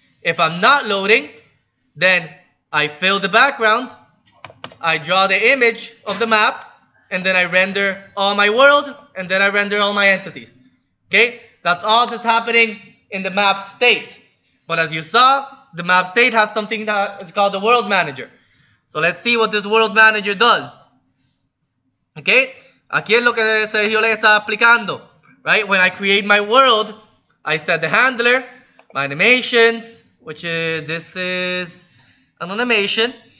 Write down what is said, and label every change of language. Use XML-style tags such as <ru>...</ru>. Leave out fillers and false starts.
<en>If I'm not loading, then I fill the background, I draw the image of the map, and then I render all my world, and then I render all my entities. Okay? That's all that's happening in the map state. But as you saw, the map state has something that is called the world manager. So let's see what this world manager does. Okay?</en> <es>Aquí es lo que Sergio le está explicando.</es> <en>Right? When I create my world, I set the handler, my animations, which is, this is an animation.</en>